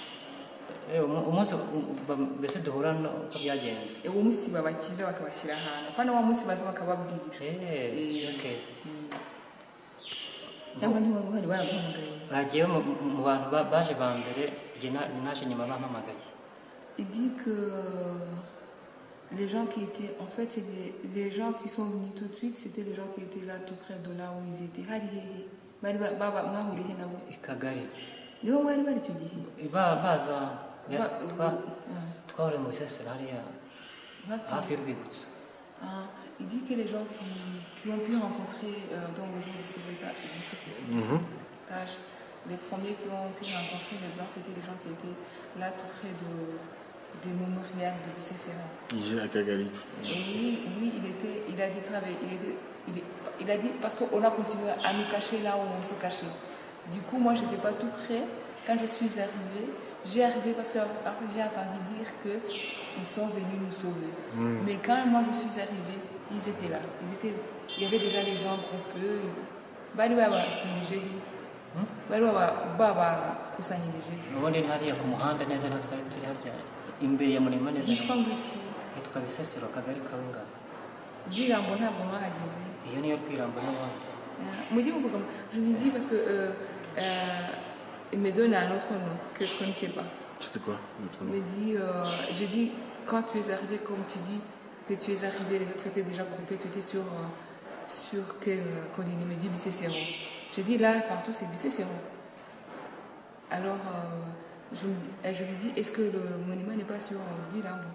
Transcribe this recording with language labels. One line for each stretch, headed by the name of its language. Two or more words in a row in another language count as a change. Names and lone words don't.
Kinyarwanda: umunsi mbese duhura uko byagenze uwo munsi babakiza bakabashyira ahantu pana wa munsi baza bakababwira cyangwa ntiwari uhari baraguhamagaye bagiye mu bantu baje ba mbere naje nyuma bampamagaye.
French: Il dit que les gens qui étaient, en fait, les gens qui sont venus tout de suite, c'était les gens qui étaient là tout près de là où ils étaient.
Kinyarwanda: Ikagari. Niho mwari bari icyo gihe baza twahuriye mu Bisesero hariya hafi y'urwibutso.
French: Il dit que les gens qui ont pu rencontrer dans le jour du sauvetage, les premiers qui ont pu rencontrer les Blancs, c'était les gens qui étaient là tout près des mémorials de Bisesero. Il est à Kagali. Oui, lui, il a dit travailler. Il a dit, parce qu'on a continué à nous cacher là où on se cachait. Du coup, moi, je n'étais pas tout près. Quand je suis arrivée, j'ai arrivé parce que après, j'ai entendu dire qu'ils sont venus nous sauver. Mais quand moi, je suis arrivée, ils étaient là. Il y avait déjà les gens groupés.
Kinyarwanda: ubundi hariya ku muhanda neza natwe turi harya imbere ya Murima neza hitwa ngwiki hitwa Bisesero akagari kawe ngabo Rwirambo ntabwo mwahageze iyo niyo Rwirambo n'ubundi mujye muvuga
French: je lui dis parce que il me donne un autre nom que je connaissais pas. C'était quoi l'autre nom? Il me dit j'ai dit quand tu es arrivé comme tu dis que tu es arrivé les autres étaient déjà groupés tu étais sur quelle colline? Il me dit Bisesero. J'ai dit là partout c'est Bisesero. Alors je lui dis est-ce que le monument n'est pas sur Rwirambo?